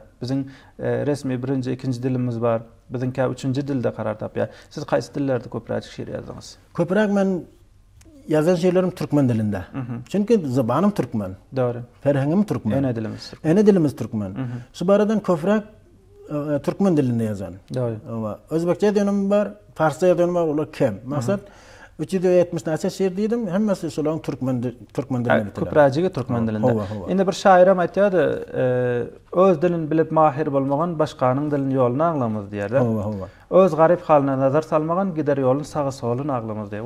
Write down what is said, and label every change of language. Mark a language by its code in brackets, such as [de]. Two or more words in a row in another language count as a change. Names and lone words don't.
[tk] Biziň resmi birinji, ikinji dilimiz bar. Biziňki üçünji dilde karar tapýar. Siz kaýsy dillerde köpräk şiir ýazdyňyz? Köpräk men yazan şiirlerim Türkmen dilinde. Çünkü zabanım Türkmen. Doğru. Ferhengim Türkmen. Ene dilimiz. Ene dilimiz Türkmen. Şu baradan köpräk Türkmen dilinde yazan. Doğru. Ama Özbekçe dönem var, Farsça dönem var, olar kem. Maksat 370 näçe şiir diýdim, hemmesi şolaryň Türkmen dilinde bitiler. Köpräjigi Türkmen dilinde. Indi bir şairam aýtýardy, öz dilini bilip mahir bolmagan başganyň dilini ýoluny aglamaz diýerler. Öz garyp halyna nazar salmagan gider ýoluny sağa solyny aglamaz diýer.